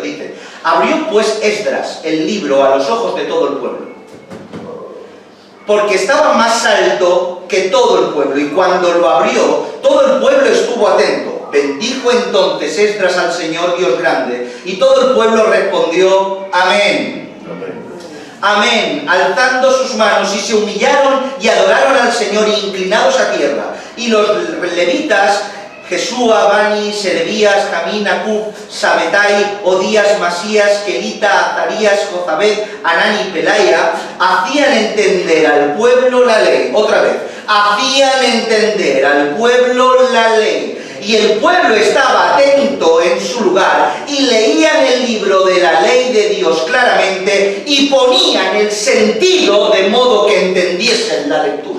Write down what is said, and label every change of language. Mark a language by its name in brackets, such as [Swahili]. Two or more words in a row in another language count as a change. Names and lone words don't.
[Spanish] Dice: abrió pues Esdras el libro a los ojos de todo el pueblo, porque estaba más alto que todo el pueblo, y cuando lo abrió, todo el pueblo estuvo atento. Bendijo entonces Esdras al Señor Dios grande, y todo el pueblo respondió: amén. Amén, alzando sus manos, y se humillaron y adoraron al Señor, inclinados a tierra. Y los levitas, Jesúa, Bani, Serebías, Jamín, Acub, Sabetai, Odías, Masías, Kelita, Azarías, Jozabed, Anán y Pelaia, hacían entender al pueblo la ley. Otra vez, hacían entender al pueblo la ley. Y el pueblo estaba atento en su lugar, y leían el libro de la ley de Dios claramente, y ponían el sentido de modo que entendiesen la lectura.